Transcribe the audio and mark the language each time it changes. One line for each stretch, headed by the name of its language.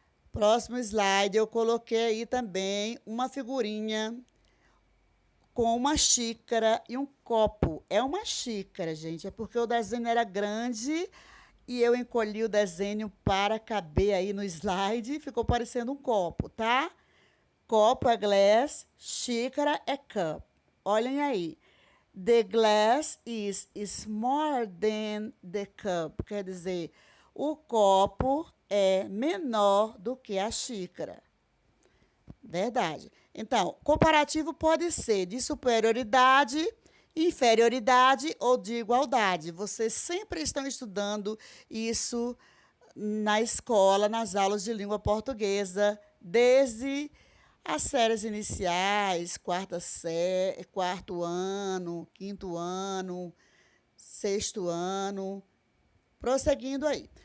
Portuguese: Próximo slide, eu coloquei aí também uma figurinha com uma xícara e um copo. É uma xícara, gente, é porque o desenho era grande e eu encolhi o desenho para caber aí no slide e ficou parecendo um copo, tá? Copo é glass, xícara é cup. Olhem aí.
English: The glass is smaller than the cup.
Portuguese: Quer dizer, o copo é menor do que a xícara. Verdade. Então, comparativo pode ser de superioridade, inferioridade ou de igualdade. Vocês sempre estão estudando isso na escola, nas aulas de língua portuguesa, desde as séries iniciais, quarto ano, quinto ano, sexto ano, prosseguindo aí.